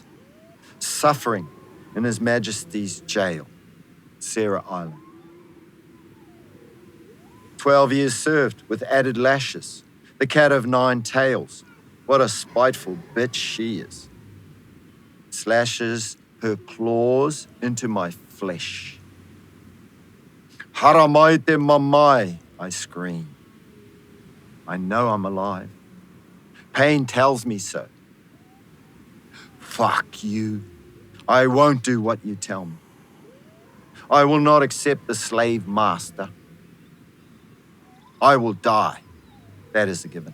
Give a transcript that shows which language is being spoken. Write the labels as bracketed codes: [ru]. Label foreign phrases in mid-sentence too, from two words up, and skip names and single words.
[en] Suffering in His Majesty's jail, Sarah Island. 12 years served with added lashes. The cat of 9 tails. What a spiteful bitch she is. Slashes her claws into my flesh. [mi] "Haramai te mamai," [en] I scream. I know I'm alive. Pain tells me so. Fuck you. I won't do what you tell me. I will not accept the slave master. I will die. That is a given.